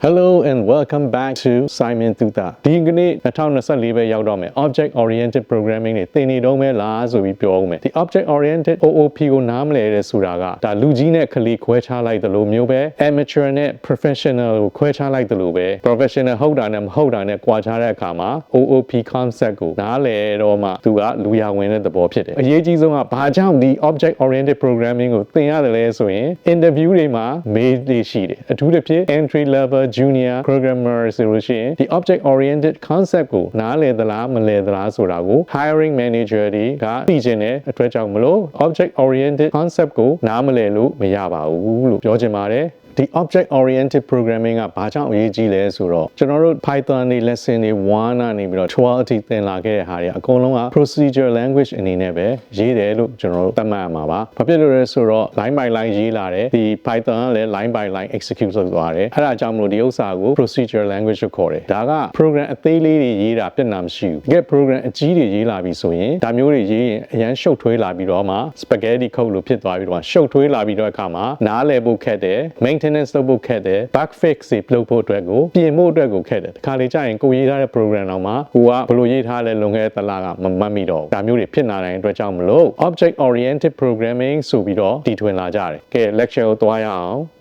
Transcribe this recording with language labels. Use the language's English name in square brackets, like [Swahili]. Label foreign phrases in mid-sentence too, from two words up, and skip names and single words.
[English] Hello and welcome back to SimonThuta. [Burmese] ဒီကနေ့2024ပဲရောက်တော့မယ် [English] Object Oriented Programming [Burmese] တွေသင်နေတော့မယ်လားဆိုပြီးပြောအောင်မယ်ဒီ [English] Object Oriented OOP [Burmese] ကိုနားမလည်တဲ့ဆိုတာကဒါလူကြီးနဲ့ကလေးခွဲခြားလိုက်သလိုမျိုးပဲ Amateur နဲ့ Professional ကိုခွဲခြားလိုက်သလိုပဲ Professional ဟုတ်တာနဲ့မဟုတ်တာနဲ့ကွာခြားတဲ့အခါမှာ [English] OOP concept [Burmese] ကိုနားလည်တော့မှသူကလူရဝင်တဲ့သဘောဖြစ်တယ်အရေးကြီးဆုံးကဘာ ကြောင့်ဒီ [English] Object Oriented Programming [Burmese] ကိုသင်ရတယ်လဲဆိုရင် interview တွေမှာမေးလေးရှိတယ်အထူးသဖြင့် [English] entry level junior programmer [Burmese] ဆိုလို့ရှိရင်ဒီ [English] object oriented concept [Burmese] ကိုနားလည်သလားမလည်သလားဆိုတာကို [English] hiring manager [Burmese] တွေကသိချင်တဲ့အတွက်ကြောင့်မလို့ [English] object oriented concept [Burmese] ကိုနားမလည်လို့မရ ပါဘူးလို့ပြောချင်ပါတယ်ဒီ [English] object oriented programming [Burmese] ကဘာကြောင့်အရေးကြီးလဲဆိုတော့ကျွန်တော်တို့ Python တွေ lesson တွေ1ကနေပြီးတော့12အထိသင်လာခဲ့တဲ့ဟာတွေအကုန်လုံးက [English] procedure language [Burmese] အနေနဲ့ပဲရေးတယ်လို့ ကျွန်တော်တို့သတ်မှတ်ရမှာပါ။ဘာဖြစ်လို့လဲဆိုတော့ [English] line by line [Burmese] ရေးလာတယ်ဒီ Python ကလည်း [English] line by line execute [Burmese] လုပ်သွားတယ်။အဲ့ဒါကြောင့်မလို့ဒီဥစ္စာကို procedure language လို့ခေါ်တယ်။ဒါက program အသေးလေးတွေရေးတာပြဿနာမရှိဘူး။ဒီ program အကြီးတွေရေးလာပြီဆိုရင်ဒါမျိုးတွေရေးရင်အရန်ရှုပ်ထွေးလာပြီးတော့မှ [English] spaghetti code [Burmese] လို့ဖြစ်သွားပြီးတော့ရှုပ်ထွေးလာပြီးတော့အခါမှာနားလည်ဖို့ခက်တယ် maintenance လုပ်ဖို့ခက်တယ် [English] bug fix [Burmese] တွေလုပ်ဖို့အတွက်ကိုပြင်ဖို့အတွက်ကိုခက်တယ်ဒီခါလေးကြာရင်ကိုရေးထားတဲ့ program တော့မှာကိုကဘယ်လိုရေးထားလဲလွန်ခဲ့တဲ့တစ်လကမမှတ်မိတော့ဘူးဒါမျိုးတွေဖြစ်လာတဲ့အတွက်ကြောင့်မလို့ [English] object oriented programming [Burmese] ဆိုပြီးတော့တည်ထွင်လာကြတယ်ကဲ lecture ကိုသွားရအောင်